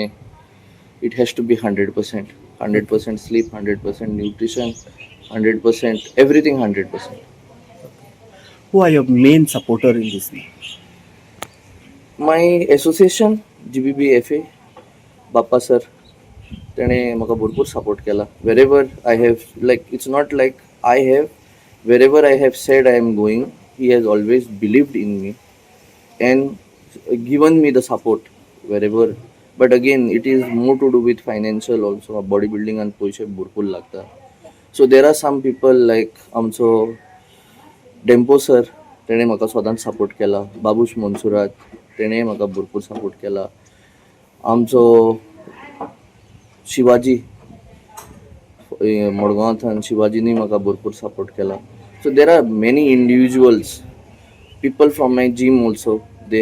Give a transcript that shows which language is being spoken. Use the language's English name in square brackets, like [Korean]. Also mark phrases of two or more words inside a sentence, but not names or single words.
[English] It has to be 100%. Okay. 100% sleep, 100% nutrition, 100% everything 100%. Who are your main supporter in this? My association GBBFA Bappa sir [Konkani] त्याने म्हाका भरपूर सपोर्ट केला [English] wherever I have like it's not like I have wherever I have said I am going he has always believed in me and given me the support wherever but again it is more to do with financial also bodybuilding and [Konkani] पैसे भरपूर लागता [English] so there are some people like [Konkani] आमचो डेम्पो सर तेणे म्हाका सदांच सपोर्ट केला बाबूश मनसुरात तेणेय म्हाका भरपूर सपोर्ट केला आमचो शिवाजी मडगांवांतल्यान शिवाजीनी म्हाका भरपूर सपोर्ट केला [English] so there are many individuals people from my gym also they